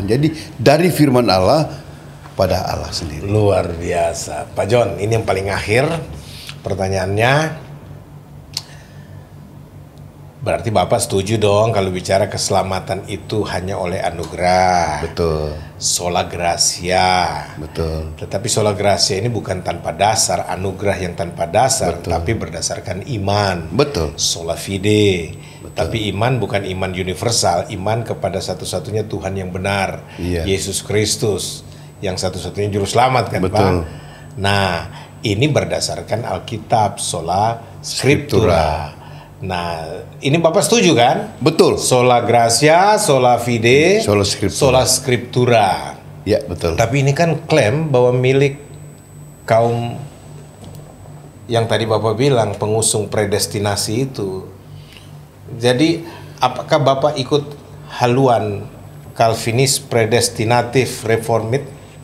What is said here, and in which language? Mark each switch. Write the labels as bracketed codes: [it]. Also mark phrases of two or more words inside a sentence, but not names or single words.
[id] Jadi dari firman Allah pada Allah sendiri. Luar biasa. Pak John, ini yang paling akhir pertanyaannya. Berarti Bapak setuju dong kalau bicara keselamatan itu hanya oleh anugerah. Betul. [la] Sola gratia. [id] Betul. Tetapi [la] sola gratia [id] ini bukan tanpa dasar, anugerah yang tanpa dasar, tapi berdasarkan iman. Betul. [la] Sola fide. [id] Betul. Tapi iman bukan iman universal, iman kepada satu-satunya Tuhan yang benar, Yesus Kristus, yang satu-satunya juru selamat kan. Betul. Pak? Nah, ini berdasarkan Alkitab, [la] sola scriptura. [id] Nah, ini Bapak setuju kan? Betul. [la] Sola gratia, sola fide, sola scriptura. [id] Ya, betul. Tapi ini kan klaim bahwa milik kaum yang tadi Bapak bilang pengusung predestinasi itu. Jadi, apakah Bapak ikut haluan Calvinis predestinatif reformit?